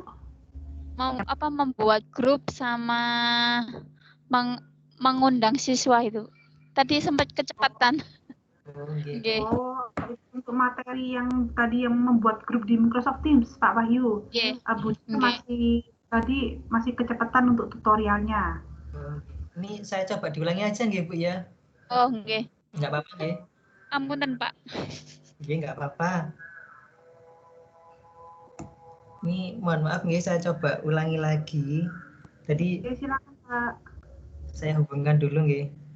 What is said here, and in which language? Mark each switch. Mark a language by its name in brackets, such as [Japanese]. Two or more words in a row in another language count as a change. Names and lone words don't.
[Indonesian] Membuat grup sama mengundang siswa itu. Tadi sempat kecepatan. Okay. Oh, untuk materi yang tadi yang membuat grup di Microsoft Teams Pak Wahyu. Bu masih kecepatan untuk tutorialnya. Ini saya coba diulangi aja nggih Bu ya. Oh nggih. Nggak apa-apa nggih. Ampunan Pak. Nggih nggak apa-apa. Ini mohon maaf nggih, saya coba ulangi lagi. Tadi silakan Pak. Saya hubungkan dulu nggih.